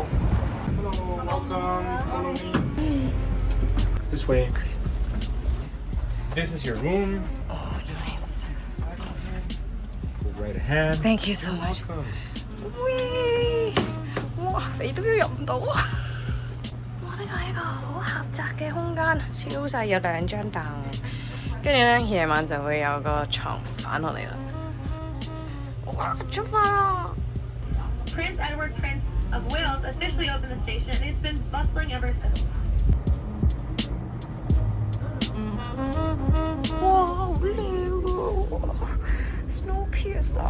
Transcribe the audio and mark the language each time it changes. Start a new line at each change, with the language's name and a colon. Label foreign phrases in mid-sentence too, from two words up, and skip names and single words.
English: Hello, welcome. Follow me. This way. This is your room. Go right ahead. Thank you so much。 Welcome.
Cantonese: 喂，哇，肥都要入唔到啊！哇，呢個係一個好狹窄嘅空間，超細，有2張凳，跟住咧夜晚就會有個床反落嚟啦。哇，出發啦！
English: Prince Edward Prince of Wales officially opened the station, and it's been bustling ever since.
Cantonese: 哇，好靚喎 ！Snowpiercer